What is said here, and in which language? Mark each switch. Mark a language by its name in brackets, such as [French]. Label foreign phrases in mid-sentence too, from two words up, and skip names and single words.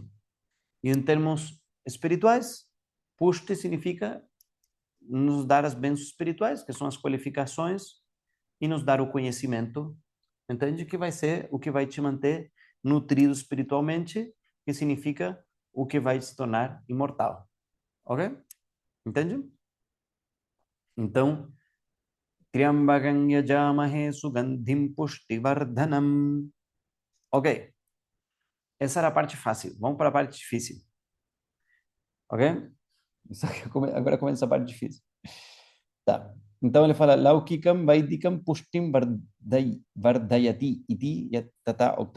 [Portuguese] E em termos espirituais, pushti significa nos dar as bênçãos espirituais, que são as qualificações, e nos dar o conhecimento, entende? Que vai ser o que vai te manter nutrido espiritualmente, que significa o que vai se tornar imortal, ok? Entende? Então, [Sanskrit] Triambakam yajamahe sugandhim pushtivardhanam. [Portuguese] Ok, essa era a parte fácil. Vamos para a parte difícil, ok? Agora começa a parte difícil. Tá. Então ele fala, [Sanskrit] Laukikam Vaidikam Pushtim Vardayati Iti Tata Oktam.